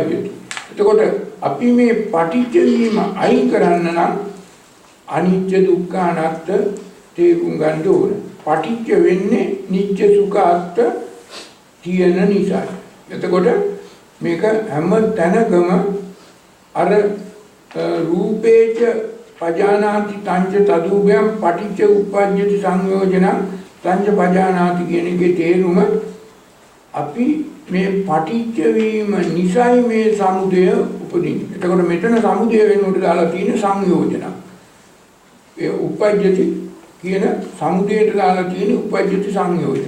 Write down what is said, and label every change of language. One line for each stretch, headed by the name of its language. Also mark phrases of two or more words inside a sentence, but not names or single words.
Sinhala: එතකොට අපි මේ පටිච්ච වීම අයින් කරන්න නම් අනිත්‍ය දුක්ඛ අනාත්ම තේරුම් ගන්න ඕන. පටිච්ච වෙන්නේ නිත්‍ය සුඛ අත්ත තියෙන නිසා. එතකොට මේක හැම තැනකම අර
Pali: රූපේච පජානාති තංච තදුභයං පටිච්ච උප්පජ්ජති සංයෝජනං තංච පජානාති
Sinhala: කියන එකේ තේරුම අපි මේ පටිච්ච වීම නිසයි මේ සමුදය උපදින්නේ. එතකොට මෙතන සමුදය වෙනුවට දාලා තියෙන සංයෝජන. ඒ උපජ්ජති කියන සමුදයට දාලා තියෙන
Pali: උපජ්ජති සංයෝජන.